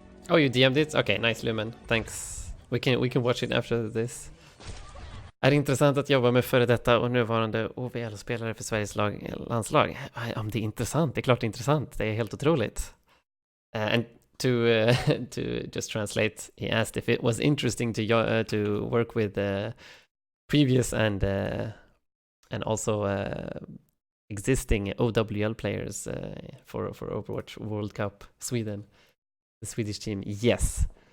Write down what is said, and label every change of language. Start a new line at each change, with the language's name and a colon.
English: Oh, you DM'd it? Okay, nice Lumen. Thanks. We can watch it after this.
Swedish: Är det intressant att jobba med före detta och nuvarande OVL-spelare för Sveriges landslag? Om det är intressant, det är klart det är intressant. Det är helt otroligt.
English: And to just translate, he asked if it was interesting to work with previous and also existing OWL players for Overwatch World Cup Sweden, the Swedish team. Yes.